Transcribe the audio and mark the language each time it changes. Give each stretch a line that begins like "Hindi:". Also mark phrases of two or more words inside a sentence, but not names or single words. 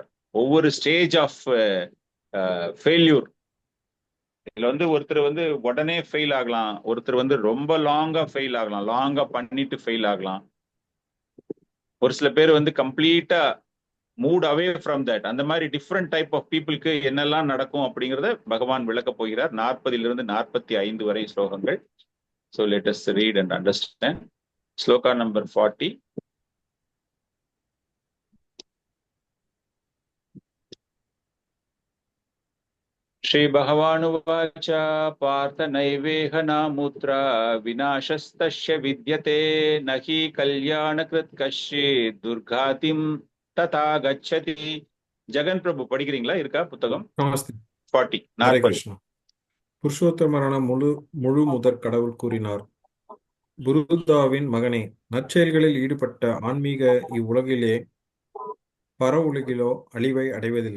Tamil: ஒவ்வொரு
English: stage of failure,
Tamil: இதுல வந்து ஒருத்தர் வந்து உடனே ஃபெயில் ஆகலாம், ஒருத்தர் வந்து ரொம்ப லாங்கா ஃபெயில் ஆகலாம், லாங்கா பண்ணிட்டு ஃபெயில் ஆகலாம், ஒரு சில பேர் வந்து
English: completely moved away from that.
Tamil: அந்த மாதிரி
English: different type of
Tamil: பீப்புளுக்கு என்னெல்லாம் நடக்கும் அப்படிங்கிறத பகவான் விளக்க போகிறார். 40 45 வரை ஸ்லோகங்கள்.
English: So let us read and understand. Sloka number 40.
Sanskrit: श्री भगवानुवाच पार्थ नैवेह नामुत्र विनाशस्तस्य विद्यते नहि कल्याणकृत् कश्चित् दुर्गतिं तात गच्छति.
Tamil: Jagan Prabhu படிக்கிறீங்களா? இருக்கா புத்தகம்? நமஸ்தே. 40. ஹரே கிருஷ்ணா. புருஷோத்தமரான முழு முதற் கடவுள் கூறினார், புருதாவின் மகனே, நற்செயல்களில் ஈடுபட்ட ஆன்மீக இவ்வுலகிலே பர உலகிலோ அழிவை அடைவதில்லை.